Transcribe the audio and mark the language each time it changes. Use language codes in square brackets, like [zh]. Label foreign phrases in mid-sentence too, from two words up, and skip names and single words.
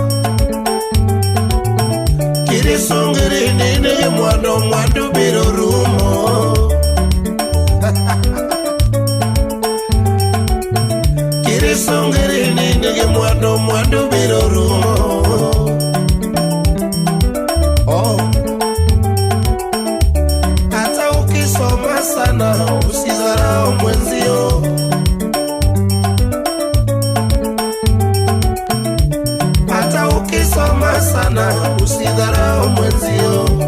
[luo] Kirisungiri ni nige mwandu biro rumo. Kirisungiri ni nige mwandu biro rumo. Oh. [sw] Hata ukisoma sana usidharau mwenzio. Hata ukisoma sana usidharau mwenzio.